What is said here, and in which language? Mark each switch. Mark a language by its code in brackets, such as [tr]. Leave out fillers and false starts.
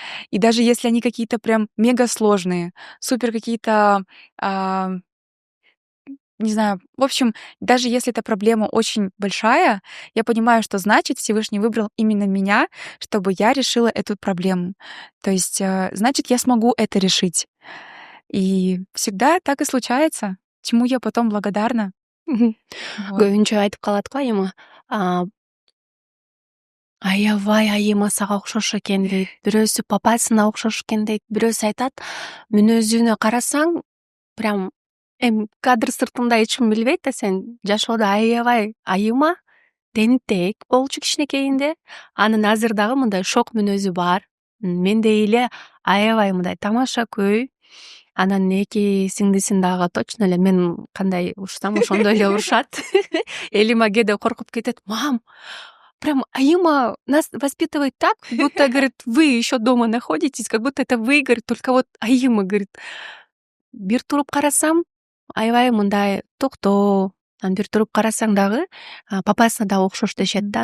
[ru] И даже если они какие-то прям мега сложные, супер какие-то, а, не знаю, в общем, даже если эта проблема очень большая, я понимаю, что значит Всевышний выбрал именно меня, чтобы я решила эту проблему. То есть, значит, я смогу это решить. И всегда так и случается, чему я потом благодарна. Мгм. Вот. [ky] көбүнчө айтып калат го айыма, аябай айыма сага окшош экен дейт, бирөөсү папасына окшош экен дейт, бирөөсү айтат мүнөзүнө карасаң прям эми кадр сыртында эч ким билбейт да, сен жашоодо аябай айыма, тентек болчу кичинекейинде, анын азыр дагы мындай шок мүнөзү бар. Мендей эле аябай мындай тамашакөй. Анан эки сиңдисин дагы точно эле мен кандай урушсам ошондой эле урушат. [ru] Элима кээде коркуп кетет: «Мам, прям Аима нас воспитывает так, как будто, говорит, вы еще дома находитесь, как будто это вы, говорит, только вот Аима, говорит, бир туруп карасам, аябай мындай токтоо, анан бир туруп карасаң дагы папасына дагы окшош дешет да.